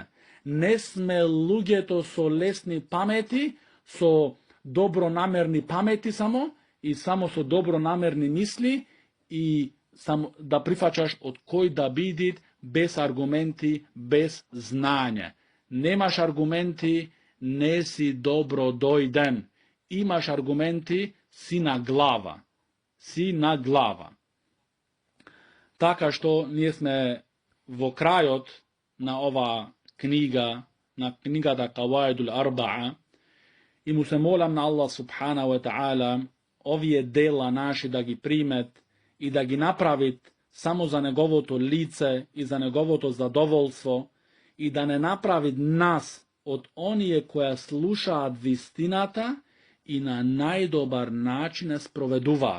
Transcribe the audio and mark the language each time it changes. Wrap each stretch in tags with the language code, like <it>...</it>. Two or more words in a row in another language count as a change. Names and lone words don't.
<mk>Не сме луѓето со лесни памети, со добронамерни памети само, и само со добронамерни мисли, и само да прифачаш од кој да биде без аргументи, без знање. Nemaš argumenti, nesi dobro dojden. Imaš argumenti, si na glava. Si na glava. Така што ние сме во крајот на ова книга, на книгата Каваидул Арбаа, и му се молам на</mk> <ar>الله سبحانه وتعالى</ar> <mk>овие дела наши да ги примет и да ги направит само за неговото лице и за неговото задоволство и да не направи нас од оние кои слушаат вистината и на најдобар начин ја спроведуваат.</mk>